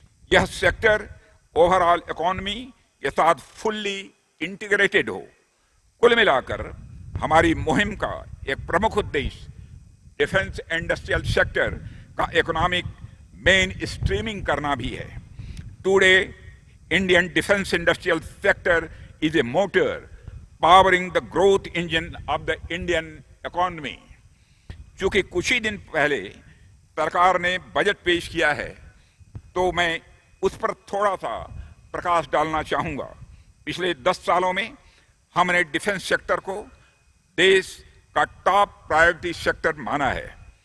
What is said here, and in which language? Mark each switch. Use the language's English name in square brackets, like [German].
[Hindi] यह sector [English] overall economy [Hindi] के साथ [English] fully integrated [Hindi] हो। कुल मिलाकर हमारी मुहिम का एक प्रमुख उद्देश्य [English] defence industrial sector [Hindi] का [English] economic mainstreaming [Hindi] करना भी है। [English] Today Indian defence industrial sector is a motor powering the growth engine of the Indian economy. [Hindi] चूंकि कुछ ही दिन पहले सरकार ने बजट पेश किया है, तो मैं उस पर थोड़ा सा प्रकाश डालना चाहूंगा। पिछले 10 सालों में हमने डिफेंस सेक्टर को देश का [English] top priority sector [Hindi] माना है।